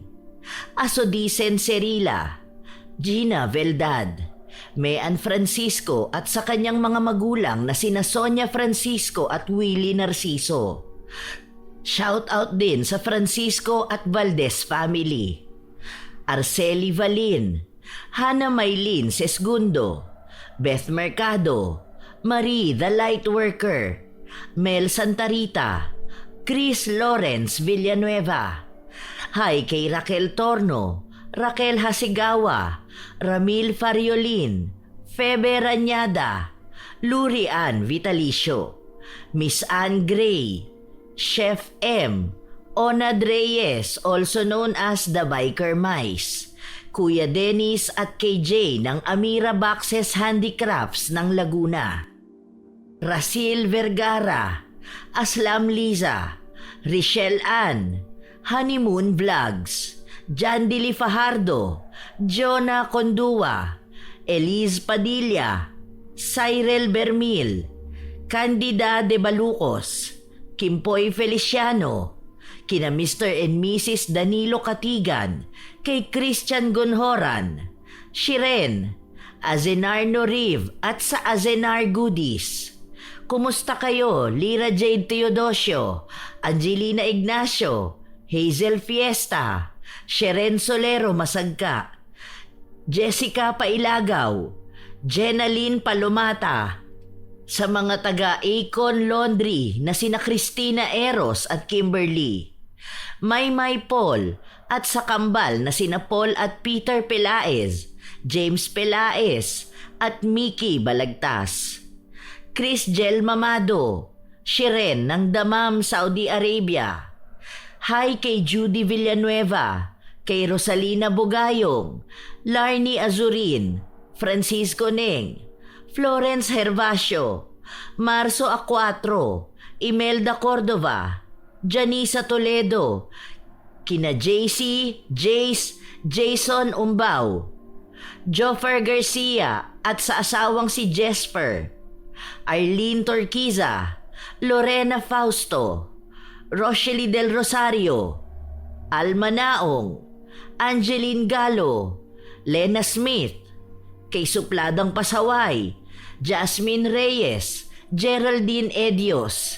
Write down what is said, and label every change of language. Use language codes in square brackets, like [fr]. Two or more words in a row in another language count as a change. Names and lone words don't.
[tl] Asodicen Cerila, Gina Veldad, Mean Francisco at sa kanyang mga magulang na sina Sonia Francisco at Willie Narciso. [en] Shout out [tl] din sa Francisco at Valdez family. Arceli Valin, Hannah Maylin Sesgundo, Beth Mercado, Marie the Lightworker, Mel Santarita, Chris Lawrence Villanueva. Hi kay Raquel Torno, Raquel Hasigawa, Ramil Fariolin, Febe Ranyada, Luri Ann Vitalicio, Miss Ann Gray, Chef M, Onad Reyes, [en] also known as the Biker Mice, [tl] Kuya Dennis at KJ ng Amira Boxes Handicrafts ng Laguna, Rasil Vergara, Aslam Liza, Richelle Ann, Honeymoon Vlogs, Jandili Fajardo, Jonah Condua, Elise Padilla, Cyril Bermil, Candida de Balucos, Kimpoy Feliciano, kina [en] Mr. and Mrs. [tl] Danilo Katigan, kay Christian Gonhoran, Shiren, Azenar Noriv at sa Azenar Goodies. Kumusta kayo, Lira Jade Teodosio, Angelina Ignacio, Hazel Fiesta, Sheren Solero Masagka, Jessica Pailagaw, Jenaline Palomata, sa mga taga-Acon Laundry na sina Christina Eros at Kimberly, Maymay Paul at sa kambal na sina Paul at Peter Pelaez, James Pelaez at Mickey Balagtas, Chris Gel Mamado, Shiren ng Damam, Saudi Arabia. Hi kay Judy Villanueva, kay Rosalina Bugayong, Larnie Azurin, Francisco Neng, Florence Hervasio, Marso Acuatro, Imelda Cordova, Janisa Toledo, kina JC, Jace, Jason Umbao, Joffer Garcia at sa asawang si Jesper, Arlene Torquiza, Lorena Fausto, Rochely Del Rosario, Alma Naong, Angeline Galo, Lena Smith, kay Supladang Pasaway, Jasmine Reyes, Geraldine Edios.